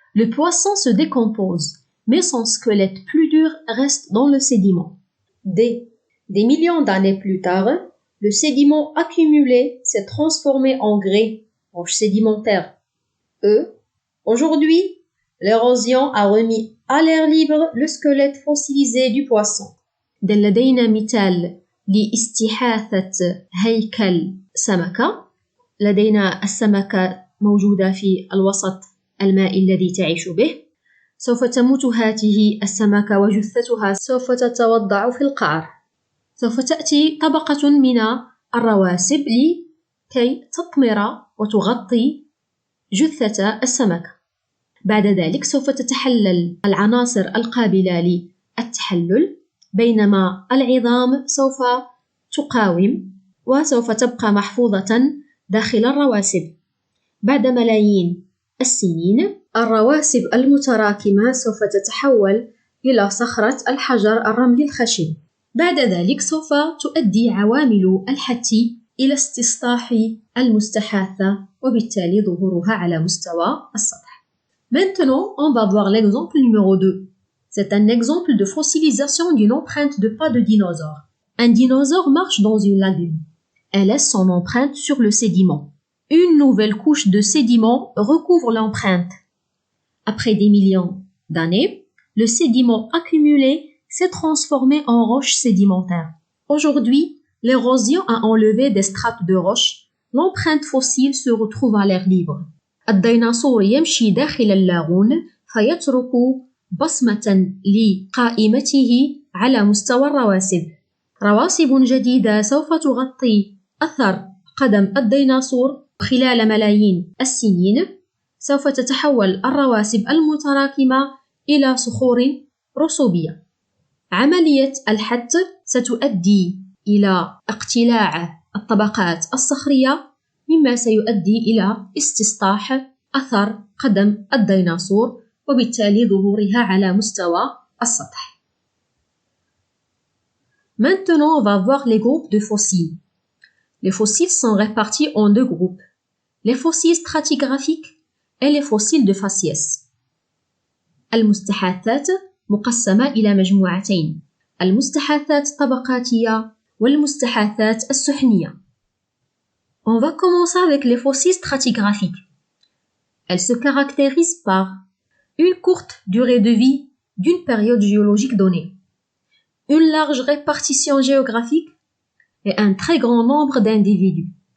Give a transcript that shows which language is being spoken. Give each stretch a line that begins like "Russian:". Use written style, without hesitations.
French: Le poisson se décompose, mais son squelette plus dur reste dans le sédiment. D. Des millions d'années plus tard, le sédiment accumulé s'est transformé en grès, roche sédimentaire. E. Aujourd'hui, l'érosion a remis à l'air libre le squelette fossilisé du poisson.
Arabic: لدينا مثال لاستحاثة هيكل سمكة. لدينا السمكة موجودة في الوسط المائي الذي تعيش به. سوف تموت هذه السمكة وجثتها سوف تتوضع في القعر. سوف تأتي طبقة من الرواسب لكي تطمر وتغطي جثة السمكة. بعد ذلك سوف تتحلل العناصر القابلة للتحلل، بينما العظام سوف تقاوم وسوف تبقى محفوظة داخل الرواسب. بعد ملايين السنين الرواسب المتراكمة سوف تتحول إلى صخرة الحجر الرملي الخشن. بعد ذلك سوف تؤدي عوامل الحت إلى استصلاح المستحاثة وبالتالي ظهورها على مستوى السطح.
French: Maintenant, on va voir l'exemple numéro 2. C'est un exemple de fossilisation d'une empreinte de pas de dinosaure. Un dinosaure marche dans une lagune et laisse son empreinte sur le sédiment. Une nouvelle couche de sédiment recouvre l'empreinte. Après des millions d'années, le sédiment accumulé s'est transformé en roche sédimentaire. Aujourd'hui, l'érosion a enlevé des strates de roche. L'empreinte fossile se retrouve à l'air libre.
Arabic: الديناصور يمشي داخل اللاغون فيترك بصمة لقائمته على مستوى الرواسب. رواسب جديدة سوف تغطي أثر قدم الديناصور خلال ملايين السنين. سوف تتحول الرواسب المتراكمة إلى صخور رسوبية. عملية الحت ستؤدي إلى اقتلاع الطبقات الصخرية، مما سيؤدي إلى استصلاح أثر قدم الديناصور وبالتالي ظهورها على مستوى السطح.
French: Maintenant, on va voir les groupes de fossiles. Les fossiles sont répartis en deux groupes, les fossiles stratigraphiques et les fossiles de faciès.
Arabic: المستحاثات مقسمة إلى مجموعتين، المستحاثات الطبقاتية والمستحاثات السحنية.
French: On va commencer avec les fossiles stratigraphiques. Elles se caractérisent par une courte durée de vie d'une période géologique donnée, une large répartition géographique et un très grand nombre d'individus.